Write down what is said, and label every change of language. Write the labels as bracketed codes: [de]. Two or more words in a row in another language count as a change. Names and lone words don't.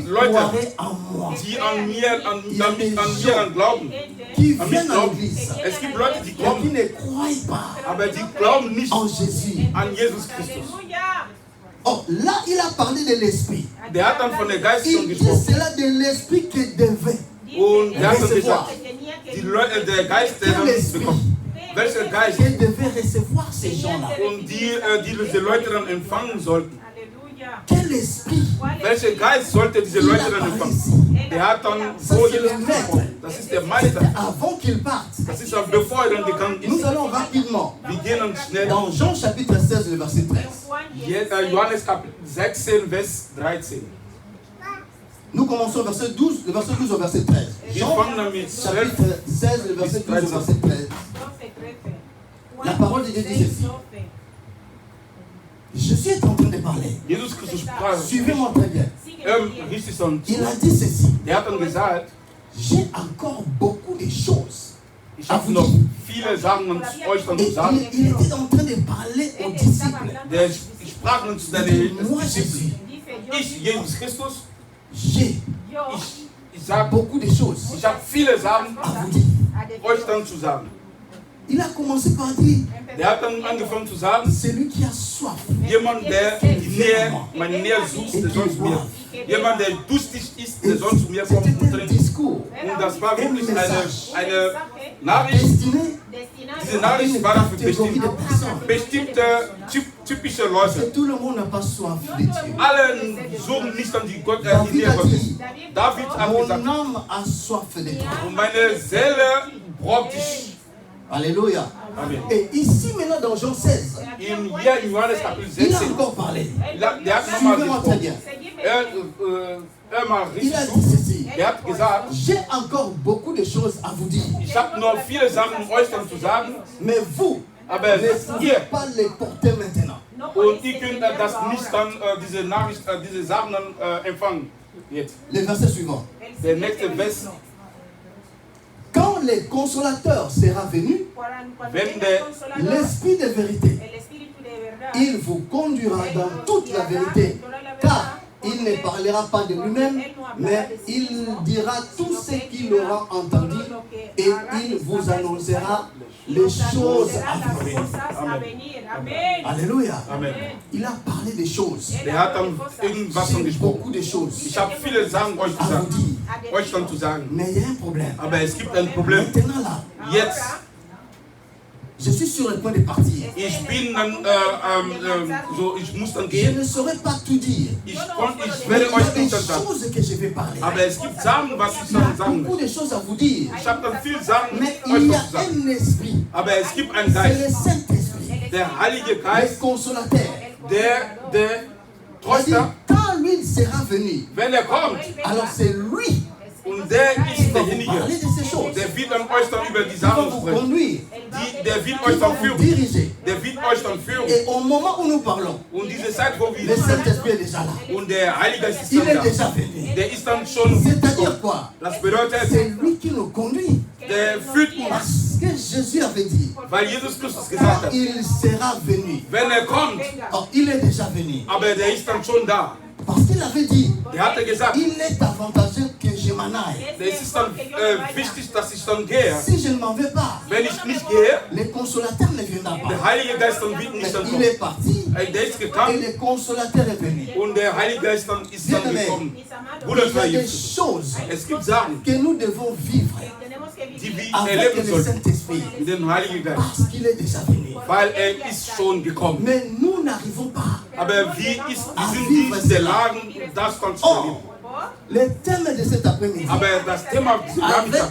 [de] Leute, [fr] croiraient en moi, [de] die an mir glauben. [fr] qui [de] An mich [fr] viennent à [de] glauben. [fr] l'église, [de] Es gibt Leute, die [fr] et qui [de] kommen, [fr] ne croient pas [de] aber die glauben nicht [fr] en Jésus. [de] an Jesus Christus. [fr] Oh, là, il a parlé de l'esprit. [de] Der hat dann von der Geist schon [fr] Il dit [de] gesprochen. [fr] cela de l'esprit qui devait [de] Und er hat dann [fr] recevoir. [de] gesagt, die Leute, der Geist, der [fr] Quel [de] dann [fr] esprit [de] bekommt. Welcher Geist? [fr] qui devait recevoir ces gens-là. [de] Und die diese Leute dann empfangen sollten. [fr] Quel esprit? [de] Welcher Geist sollte diese [fr] Il [de] Leute [fr] a [de] dann [fr] parlé [de] empfangen? [fr] ici. [de] Der hat dann [fr] Ça, [de] so [fr] c'est [de] Jesus [fr] le [de] gesprochen. [fr] maître. [de] Das ist der [fr] C'était [de] Meister. [fr] avant qu'il parte. [de] Das ist auch bevor er dann gegangen [fr] Nous [de] ist. [fr] allons rapidement [de] Wir gehen dann schnell. [fr] dans Jean chapitre 16, le verset 13. [de] Johannes Kapitel 16, Vers 13. [fr] Nous commençons verset 12, le verset 12 au verset 13. [de] Wir [fr] Jean [de] fangen dann mit 12. [fr] chapitre 16, le verset 12 au verset 13. La parole de Dieu dit ceci. Jésus est en train de parler. [de] Jesus Christus sprach. [fr] Suivez-moi très bien. [de] Richtig so. [fr] Il a dit ceci. [de] Der hat dann gesagt, [fr] J'ai encore beaucoup de choses. [de] ich habe noch viele Sachen euch dann [fr] Et [de] zu sagen. [fr] il était en train de parler aux disciples. [de] Der sprach dann zu [fr] Il [de] seinen [fr] dit, moi [de] Disciplen. [fr] Jésus, [de] Ich, Jesus Christus, [fr] j'ai [de] ich sage, [fr] beaucoup de choses [de] ich habe viele Sachen [fr] à vous dire. [de] euch dann zu sagen. [fr] Il a commencé par dire, [de] Der hat dann angefangen zu sagen, [fr] celui qui a soif, [de] jemand, der die Nähe, meine Nähe sucht, der soll zu mir. Jemand, der durstig ist, der soll zu mir kommen und [fr] c'était un [de] trinken. [fr] discours [de] Und das war wirklich eine Nachricht. [fr] destiné [de] Diese [fr] à [de] Nachricht [fr] une [de] war für [fr] catégorie de personnes. [de] bestimmte typische Leute. [fr] Et tout le monde n'a pas soif de Dieu. [de] Alle suchen nicht an die Nähe [fr] David a [de] Gottes. [fr] dit, [de] David hat [fr] mon [de] gesagt, [fr] âme a soif de toi. [de] und meine Seele braucht dich. [fr] Alléluia. Amen. Et ici maintenant dans Jean 16, [de] In Johannes Kapitel [fr] il a [de] 16, [fr] encore parlé. [de] der hat nochmal [fr] Suivez-moi très [de] gesprochen. [fr] bien. [de] Mal [fr] Il a [de] richtig [fr] dit [de] zu. [fr] ceci. [de] Er hat gesagt, [fr] J'ai encore beaucoup de choses à vous dire. [de] ich habe noch viele Sachen euch dann zu sagen, [fr] Mais vous, [de] aber [fr] ne pouvez [de] ihr [fr] pas les porter maintenant. [de] und ihr könnt das nicht dann, diese Nachricht, diese Sachen dann empfangen. Jetzt, [fr] Le verset suivant. [de] der nächste Vers. [fr] Quand le consolateur sera venu, l'esprit de vérité, il vous conduira dans toute la vérité, car il ne parlera pas de lui-même, mais il dira tout ce qu'il aura entendu et il vous annoncera les choses à venir. Alléluia. Amen. Il a parlé des choses. [de] Der hat dann irgendwas dann [fr] J'ai [de] gesprochen. [fr] beaucoup de choses [de] Ich habe viele Sachen euch [fr] à vous [de] gesagt, [fr] dire. [de] euch dann zu sagen. [fr] Mais il y a un problème. [de] Aber es gibt ein Problem. [fr] Maintenant là, [de] Jetzt, [fr] je suis sur le point de partir. [de] ich bin dann, ich muss dann [fr] Je [de] gehen. [fr] ne saurais pas tout dire. [de] Ich [fr] Mais [de] werde [fr] il y a [de] euch [fr] des [de] nicht dann sagen. [fr] choses que je vais parler. [de] Aber es gibt Sachen, was ich [fr] Il y a [de] dann sagen [fr] beaucoup [de] will. [fr] de choses à vous dire. [de] Ich habe dann viel Sachen [fr] Mais [de] euch [fr] il y a [de] noch zu sagen. [fr] un esprit. [de] Aber es gibt einen [fr] C'est [de] Geist, [fr] le Saint-Esprit. [de] der Heilige [fr] Le [de] Geist, [fr] consolateur. [de] der [fr] Il dit, [de] Tröster, [fr] quand lui sera venu, [de] wenn er kommt, [fr] alors c'est lui [de] und der [fr] qui [de] ist [fr] va vous [de] derjenige, [fr] parler de ces choses. [de] der wird dann euch dann über die [fr] Qui va [de] Sachen [fr] vous [de] sprechen. [fr] conduire. [de] Der wird [fr] Qui [de] euch [fr] va [de] dann [fr] vous [de] führen. [fr] diriger. [de] Der wird euch dann führen. [fr] Et au moment où nous parlons, [de] Und diese Zeit, wo [fr] le [de] wir [fr] Saint-Esprit est déjà là. [de] und der Heilige Geist ist [fr] Il [de] dann [fr] est [de] da. [fr] déjà venu. [de] Der ist dann schon [fr] C'est-à-dire [de] gekommen. [fr] quoi? [de] Das bedeutet, [fr] C'est lui qui nous conduit. [de] der führt uns, [fr] Parce que Jésus avait dit, [de] weil Jesus Christus gesagt [fr] quand [de] hat, [fr] il sera venu. [de] wenn er kommt, [fr] Oh, il est déjà venu. [de] aber der ist dann schon da. [fr] Parce qu'il avait dit, [de] Der hatte gesagt, [fr] il est avantageux que je m'en aille. [de] es ist dann wichtig, dass ich dann gehe. [fr] Si je ne m'en vais pas, [de] Wenn ich nicht gehe, [fr] le consolateur ne viendra [de] der [fr] pas. [de] Heilige Geist dann wird [fr] Mais [de] nicht dann [fr] il [de] kommen. [fr] est parti [de] Der ist [fr] et [de] gekommen [fr] le consolateur est venu. [de] und der Heilige Geist dann ist dann gekommen. Bruder, [fr] Il y a des choses [de] es gibt Sachen, [fr] que nous devons vivre [de] die wir [fr] avec [de] erleben [fr] le [de] sollten [fr] Saint-Esprit. [de] mit dem Heiligen Geist, [fr] Parce qu'il est déjà venu. [de] weil er ist schon gekommen. [fr] Mais nous n'arrivons pas. [de] Aber wir sind nicht in der Lage, das dann zu erleben. [fr] Le thème de cet après-midi, [de] Aber das Thema Nachmittag